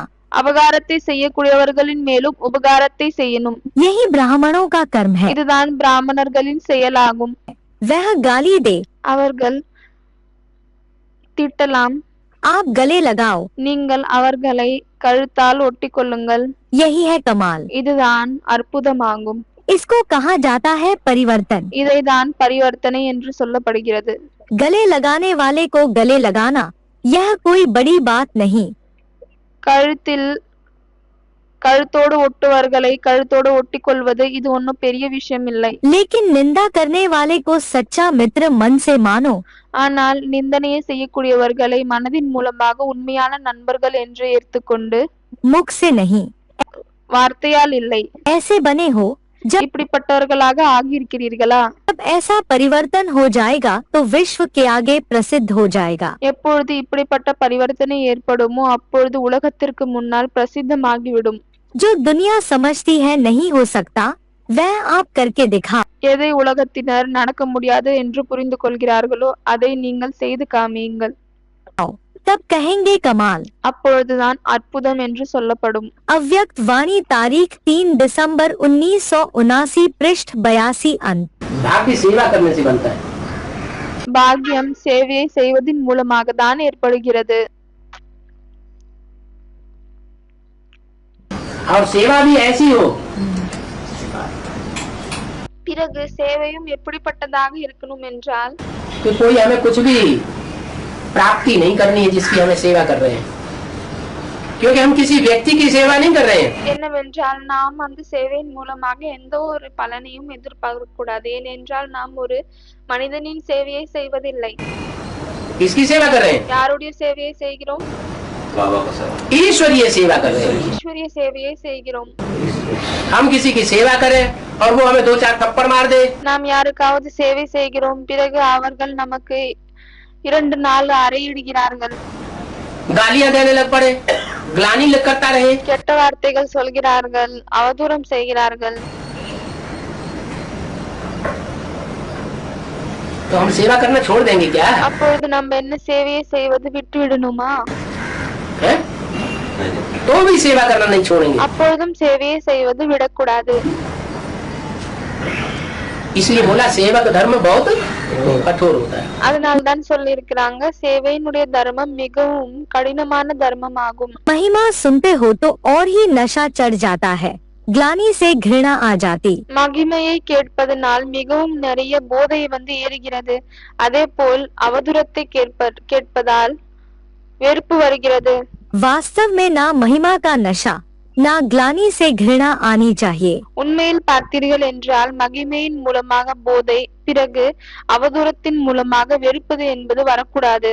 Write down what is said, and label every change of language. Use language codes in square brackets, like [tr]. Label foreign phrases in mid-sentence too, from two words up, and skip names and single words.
[ta] அபகாரத்தை செய்யக்கூடியவர்களின் மேலும் உபகாரத்தை செய்யணும். [hi] यही ब्राह्मणों का कर्म है। [ta] இதுதான் பிராமணர்களின் செயலாகும். [hi] वह गाली दे, [ta] அவர்கள் திட்டலாம், [hi] आप गले लगाओ, [ta] நீங்கள் அவர்களை கழுத்தால் ஒட்டி கொள்ளுங்கள். [hi] यही है कमाल। [ta] இதுதான் அற்புதமாகும். [hi] इसको कहा जाता है परिवर्तन। [ta] இதைதான் பரிவர்த்தனை என்று சொல்லப்படுகிறது. [hi] गले लगाने वाले को गले लगाना यह कोई बड़ी बात नहीं। [ta] கழுத்தோடு ஒட்டுவர்களை கழுத்தோடு ஒட்டி கொள்வது இது ஒன்னும் பெரிய விஷயம் இல்லை. [hi] लेकिन निंदा करने वाले को सच्चा मित्र मन से मानो। [ta] ஆனால் நிந்தனையை செய்யக்கூடியவர்களை மனதின் மூலமாக உண்மையான நண்பர்கள் என்று ஏற்றுக்கொண்டு [hi] मुख से नहीं, [ta] வார்த்தையால் இல்லை. [hi] ऐसे बने हो जब [ta] இப்படிப்பட்டவர்களாக ஆகியிருக்கிறீர்களா? [hi] ऐसा परिवर्तन हो जाएगा तो विश्व के आगे प्रसिद्ध हो जाएगा। [ta] எப்பொழுது இப்படிப்பட்ட பரிவர்த்தனை ஏற்படுமோ அப்பொழுது உலகத்திற்கு முன்னால் பிரசித்தமாகிவிடும். [hi] जो दुनिया समझती है नहीं हो सकता, वह आप करके दिखा। [ta] எதை உலகத்தினர் நடக்க முடியாது என்று புரிந்து கொள்கிறார்களோ அதை நீங்கள் செய்து காமியுங்கள். [hi] तब कहेंगे कमाल। [ta] அப்பொழுதுதான் அற்புதம் என்று சொல்லப்படும். [hi] अव्यक्त वाणी तारीख 3 दिसंबर 1979 पृष्ठ 82 अंत। भाग्य सेवा करने से बनता है। [ta] பாக்கியம் சேவையை செய்வதின் மூலமாக தான் ஏற்படுகிறது. [hi] और सेवा भी ऐसी हो [ta] பிறகு சேவையும் எப்படிப்பட்டதாக இருக்கணும் என்றால் [hi] कि कोई हमें कुछ भी प्राप्ति नहीं करनी है जिसकी हमें सेवा कर रहे हैं, क्योंकि हम किसी व्यक्ति की सेवा नहीं कर रहे हैं। [ta] என்னவென்றால் நாம் அந்த சேவையின் மூலமாக எந்த ஒரு பலனையும் எதிர்பார்க்க கூடாது. ஏனென்றால் நாம் ஒரு மனிதனின் சேவையை செய்வதில்லை. [hi] किसकी सेवा कर रहे हैं? [ta] யாருடைய சேவையை செய்கிறோம்? [hi] ईश्वरीय सेवा कर रहे हैं। [ta] ஈஸ்வரிய சேவையை செய்கிறோம். [hi] हम किसी की सेवा करें और वो हमें 2-4 थप्पड़ मार दे, [ta] நாம் யாருக்காவது சேவை செய்கிறோம், பிறகு அவர்கள் நமக்கு 2-4 அறையிடுகிறார்கள், [hi] गालियां देने लग पड़े, ग्लानि करता रहे, [ta] கெட்ட வார்த்தைகள் சொல்கிறார்கள், அவதூறம் செய்கிறார்கள், [hi] तो हम सेवा करना छोड़ देंगे क्या? [ta] அப்பொழுது நம்ம என்ன சேவையை செய்வது விட்டு விடணுமா? [hi] है? तो भी सेवा करना नहीं छोड़ेंगे। [ta] அப்பொழுதும் சேவையை செய்வது விடக்கூடாது. [hi] इसलिए बोला सेवक धर्म बहुत कठोर होता है। [ta] அதனால் தான் சொல்லி இருக்கிறாங்க, சேவையினுடைய தர்மம் மிகவும் கடினமான தர்மமாகும். [hi] महिमा सुनते हो तो और ही नशा चढ़ जाता है, ग्लानि से घृणा आ जाती। [ta] மகிமையை கேட்பதனால் மிகவும் நிறைய போதை ஏறுகிறது. அதே போல் அவதூறத்தை கேட்பதால் வெறுப்பு வருகிறது. [hi] वास्तव में ना महिमा का नशा ना ग्लानि से घृणा आनी चाहिए। [ta] உண்மையில் பார்த்தீர்கள் என்றால் மகிமையின் மூலமாக போதை, பிறகு அவதூறத்தின் மூலமாக வெறுப்பது என்பது வரக்கூடாது.